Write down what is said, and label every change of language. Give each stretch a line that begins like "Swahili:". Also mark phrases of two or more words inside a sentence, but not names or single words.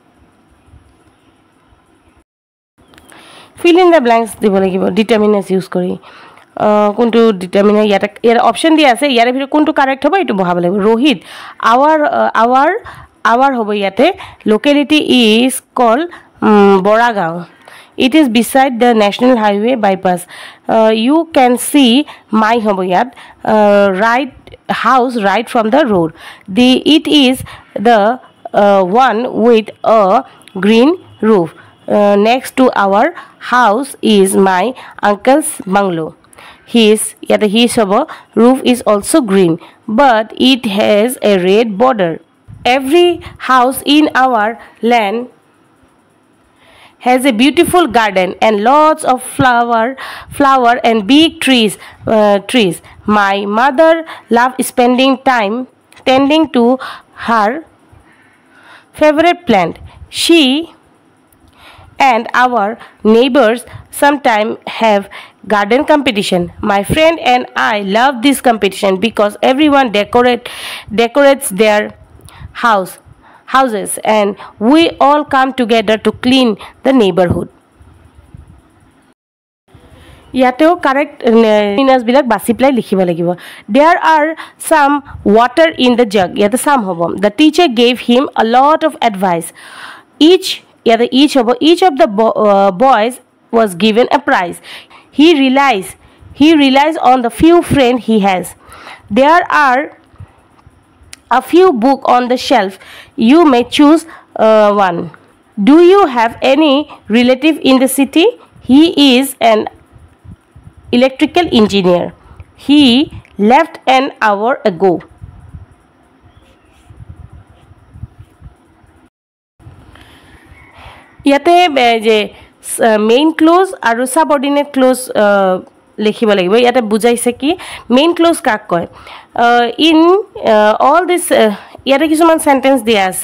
English: fill in the blanks
Assamese: দিব লাগিব
English: determiners use
Assamese: কৰি. কোনটো ডিটাৰমিনাৰ ইয়াতে অপশ্যন দিয়া আছে, ইয়াৰে ভিতৰত কোনটো কাৰেক্ট হ'ব এইটো বহাব লাগিব. ৰোহিত আৱাৰ হ'ব ইয়াতে.
English: locality is call বৰাগাঁও. It is beside the national highway bypass. You can see my
Assamese: হ'ব ইয়াত.
English: Right house right from the road. It is the one with a green roof. Next to our house is my uncle's bungalow. His হ'ব roof is also green but it has a red border. Every house in our land has a beautiful garden and lots of flower and big trees. My mother loves spending time tending to her favorite plant. She and our neighbors sometimes have garden competition. My friend and I love this competition because everyone decorates their houses and we all come together to clean the neighborhood.
Assamese: ইয়াতেও
English: correct miners
Assamese: বিলাক বাছি পেলাই লিখিব লাগিব.
English: There are some water in the jug.
Assamese: ইয়াতে some হ'ব.
English: The teacher gave him a lot of advice.
Assamese: Each হ'ব.
English: Each of the boys was given a prize. He relies on the few friends he has. There are a few books on the shelf. You may choose one. Do you have any relative in the city? He is an electrical engineer. He left an hour ago.
Assamese: ইয়াতে যে
English: main clause
Assamese: আৰু
English: subordinate clause
Assamese: লিখিব লাগিব. ইয়াতে বুজাইছে কি
English: main clause
Assamese: কাক কয়.
English: in all this
Assamese: ইয়াতে কিছুমান চেণ্টেঞ্চ দিয়া আছে.